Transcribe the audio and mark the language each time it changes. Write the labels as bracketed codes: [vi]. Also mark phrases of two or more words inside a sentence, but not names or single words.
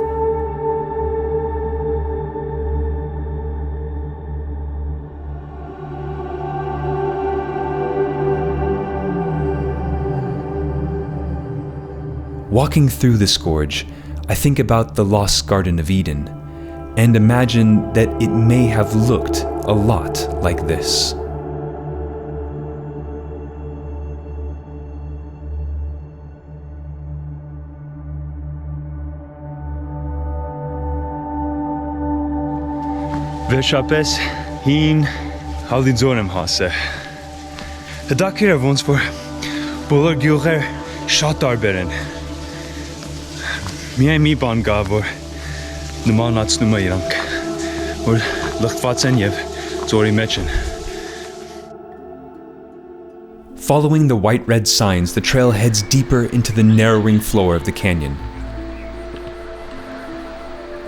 [en] Walking through this gorge, I think about the lost Garden of Eden, and imagine that it may have looked a lot like this. [hy] Վերջապես հին հալիձոր եմ հասել։ Հետաքրքիր է ոնց որ բոլոր գյուղեր շատ տարբեր են։ Միայն մի բան կա, որ նմանացնում է իրանք, որ լղտված են և ծորի մեջ են։ [en] Following the white-red signs, the trail heads deeper into the narrowing floor of the canyon.